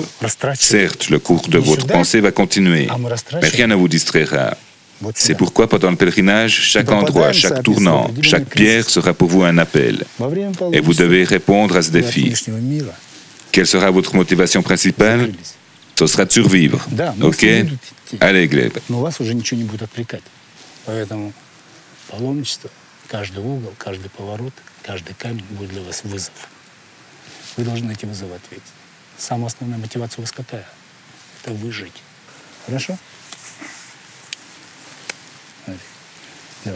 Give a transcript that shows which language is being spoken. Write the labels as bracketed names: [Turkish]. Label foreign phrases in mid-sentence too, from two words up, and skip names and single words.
[French] Certes, le cours de votre pensée va continuer, mais rien ne vous distraira. C'est pourquoi pendant le pèlerinage, chaque endroit, chaque tournant, chaque pierre sera pour vous un appel. Et vous devez répondre à ce défi. Quelle sera votre motivation principale? Ce sera de survivre. Ok? Allez, Gleb. [Russian] Каждый угол, каждый поворот, каждый камень будет для вас вызов. Вы должны на эти вызовы ответить. Самая основная мотивация у вас какая? Это выжить. Хорошо? Давай.